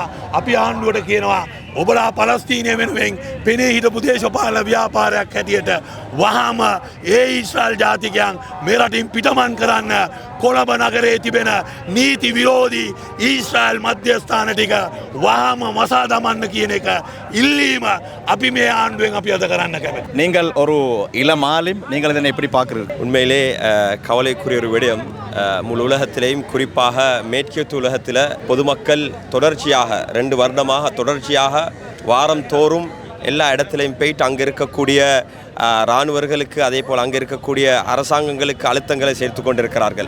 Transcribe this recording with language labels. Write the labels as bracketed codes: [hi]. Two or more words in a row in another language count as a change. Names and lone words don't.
[si] අපි ආණ්ඩුවට කියනවා ඔබලා පලස්තීනය වෙනුවෙන් පෙනී හිටපු දේශපාලන ව්‍යාපාරයක් හැටියට වහාම ඒ ඊශ්‍රායල් ජාතිකයන් මේ රටින් පිටමන් කරන්න කොළඹ නගරයේ තිබෙන නීති විරෝධී ඊශ්‍රායල් මධ්‍යස්ථාන ටික වහාම මසා දමන්න කියන එක ඉල්ලීම අපි මේ ஆண்டுවෙන් අපි අද කරන්න කැමති. [ta] நீங்கள் ஒரு இளம் ஆலிம், நீங்கள் இதனை எப்படி பார்க்கிறீர்கள்? உண்மையிலே கவலைக்குரிய ஒரு விடயம். முழு உலகத்திலேயும் குறிப்பாக மேற்கியத்து உலகத்தில் பொதுமக்கள் தொடர்ச்சியாக 2 வருடமாக தொடர்ச்சியாக வாரம் தோறும் எல்லா இடத்துலையும் போயிட்டு அங்கே இருக்கக்கூடிய இராணுவர்களுக்கு அதே போல் அங்கே இருக்கக்கூடிய அரசாங்கங்களுக்கு அழுத்தங்களை சேர்த்து கொண்டிருக்கிறார்கள்.